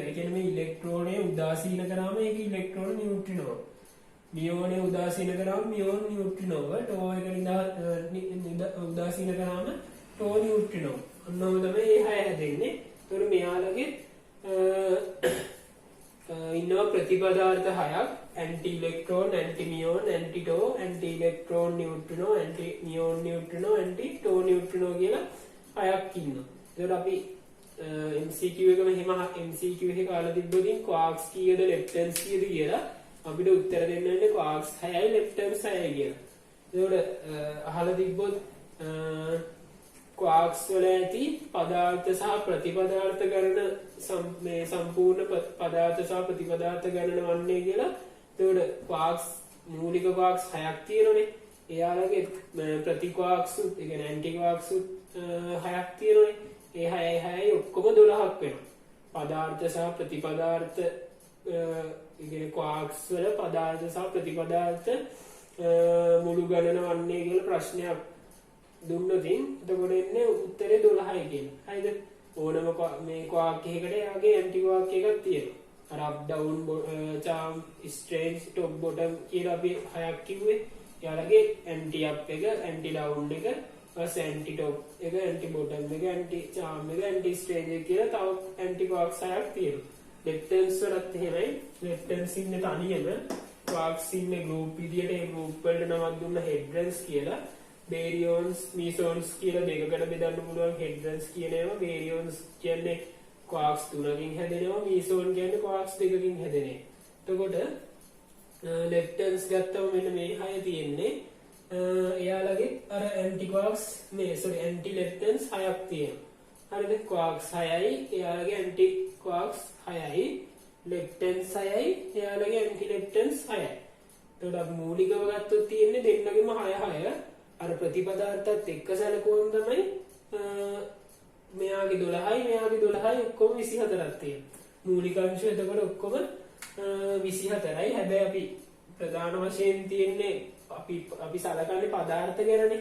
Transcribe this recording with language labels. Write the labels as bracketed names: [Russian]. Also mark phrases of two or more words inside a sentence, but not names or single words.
[Sinhala] ඒ කියන්නේ මේ ඉලෙක්ට්‍රෝනය උදාසීන කරාම ඒක ඉලෙක්ට්‍රෝන නියුට්‍රිනෝ. මියෝනය උදාසීන කරාම මියෝන් නියුට්‍රිනෝ. ටෝ එක උදාසීන කරාම ටෝ නියුට්‍රිනෝ. ඔන්නෝම තමයි මේ 6 හැදෙන්නේ. ඒතර මෙයාලගේ ඉන්නවා ප්‍රතිපදාර්ථ 6ක්. [English] anti electron, anti muon, anti tau, anti electron neutrino, anti muon neutrino, anti tau neutrino [Sinhala] කියලා 6ක් ඉන්නවා. ඒකට අපි MCQ එක මෙහෙම MCQ එකේ කාලා තිබ්බොත් quarks කීයද leptons කීයද කියලා අපිට උත්තර දෙන්න වෙන්නේ quarks 6යි leptons 6යි කියලා. ඒකට අහලා තිබ්බොත් quarks වල ඇති පදාර්ථ සහ ප්‍රතිපදාර්ථ ගණන මේ සම්පූර්ණ පදාර්ථ සහ ප්‍රතිපදාර්ථ ගණන වන්නේ කියලා. එතකොට quarks මූලික quarks 6ක් තියෙනනේ. එයාලගේ ප්‍රති quarks උත් ඒ කියන්නේ [English] anti quarks [Sinhala] උත් 6ක් තියෙනනේ. ඒ 6යි ඔක්කොම 12ක් වෙනවා. පදාර්ථ සහ ප්‍රතිපදාර්ථ ඒ කියන්නේ quarks වල පදාර්ථ සහ ප්‍රතිපදාර්ථ මුළු ගණන වන්නේ කියලා ප්‍රශ්නයක් දුන්නොත් එතකොට එන්නේ උත්තරේ 12යි කියන්නේ. හරිද? ඕනම මේ quark එකකට එයාගේ [English] anti quark [Sinhala] එකක් තියෙනවා. අර [English] up down charm strange top bottom [Sinhala] කියලා අපි 6ක් කිව්වේ. එයාලගේ [English] anti up [Sinhala] එක [English] anti down [Sinhala] එක ඊපස්සේ [English] anti top [Sinhala] එක [English] anti bottom [Sinhala] එක [English] anti charm [Sinhala] එක [English] anti strange [Sinhala] එක කියලා තව [English] anti quarks [Sinhala] 6ක් තියෙනවා. leptons වලත් එහෙමයි. leptons ඉන්නේ තනියම quarks ඉන්නේ group විදියට ඒ group වලට නමක් දුන්න hadrons කියලා. [English] baryons mesons [Sinhala] කියලා දෙකකට බෙදන්න පුළුවන්. hadrons කියන ඒවා baryons කියන්නේ quarks 3කින් හැදෙනවා. meson කියන්නේ quarks 2කින් හැදෙනවා. එතකොට leptons ගත්තම මෙන්න මේ 6 තියෙන්නේ. එයාලගේ අර [English] anti quarks anti leptons [Sinhala] 6ක් තියෙනවා. හරිද? quarks 6යි එයාලගේ [English] anti quarks [Sinhala] 6යි leptons 6යි එයාලගේ [English] anti leptons [Sinhala] 6යි. එතකොට මූලිකව ගත්තොත් තියෙන්නේ දෙන්නගෙම 6 අර ප්‍රතිපදාර්ථත් එක්ක සැලකුවම තමයි මෙයාගේ 12යි මෙයාගේ 12යි ඔක්කොම 24ක් තියෙනවා. මූලික අංශ එතකොට ඔක්කොම 24යි. හැබැයි අපි ප්‍රධාන වශයෙන් තියෙන්නේ අපි සලකන්නේ පදාර්ථ ගැනනේ.